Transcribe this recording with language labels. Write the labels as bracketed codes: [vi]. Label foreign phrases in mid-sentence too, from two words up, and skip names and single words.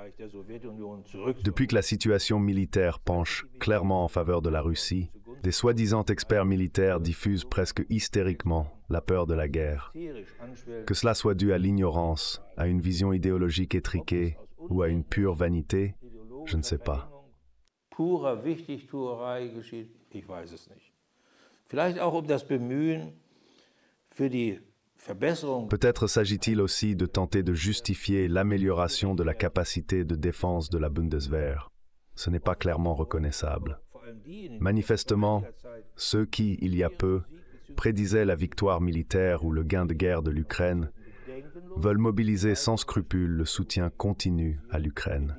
[fr] Depuis que la situation militaire penche clairement en faveur de la Russie, des soi-disant experts militaires diffusent presque hystériquement la peur de la guerre. Que cela soit dû à l'ignorance, à une vision idéologique étriquée ou à une pure vanité, je ne sais pas. [de] Purer Wichtigtuerei geschieht, ich weiß es nicht. Vielleicht auch das Bemühen für die Verbesserung. [fr] Peut-être s'agit-il aussi de tenter de justifier l'amélioration de la capacité de défense de la Bundeswehr. Ce n'est pas clairement reconnaissable. Manifestement, ceux qui, il y a peu, prédisaient la victoire militaire ou le gain de guerre de l'Ukraine veulent mobiliser sans scrupule le soutien continu à l'Ukraine.